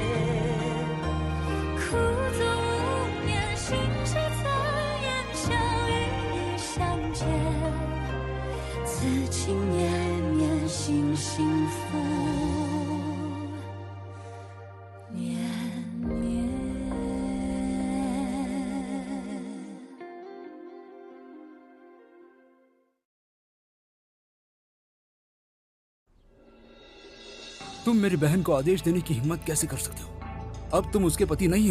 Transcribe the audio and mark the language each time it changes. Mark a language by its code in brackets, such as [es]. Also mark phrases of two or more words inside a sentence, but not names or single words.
[zh] 苦纵无眠，心事残烟，相遇相见，此情绵绵，心幸福绵绵。 [hi] तुम मेरी बहन को आदेश देने की हिम्मत कैसे कर सकते हो? अब तुम उसके पति नहीं हो।